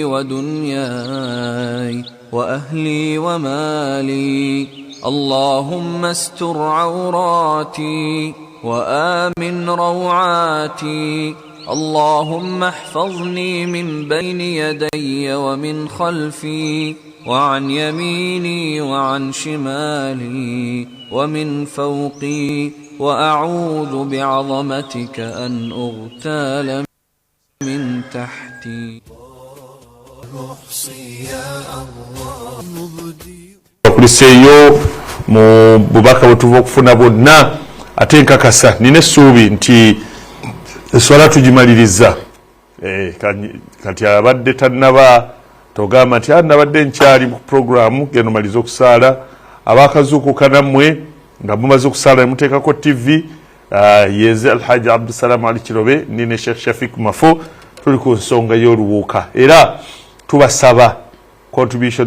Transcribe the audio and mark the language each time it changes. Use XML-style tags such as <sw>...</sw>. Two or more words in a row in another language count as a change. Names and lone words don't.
<ar>ودنياي وأهلي ومالي اللهم استر عوراتي وآمن روعاتي اللهم احفظني من بين يدي ومن خلفي وعن يميني وعن شمالي ومن فوقي وأعوذ بعظمتك أن أغتال من تحتي</ar> <lg>okuliseeyo mu bubaka bwe tuva okufuna bwonna ate nkakasa nina essuubi nti eswala tugimaliriza kati abadde tannaba togamba nti nabadde nkyali mu programu genda omaliza okusaala abakazuukuka nammwe nga mumaze okusaala nemuteekako tv yeze alhaji abdusalaam ali kirobe nine sheikh shafik mafo tuli ku nsonga y'oluwuuka era tubasaba contributions</lg>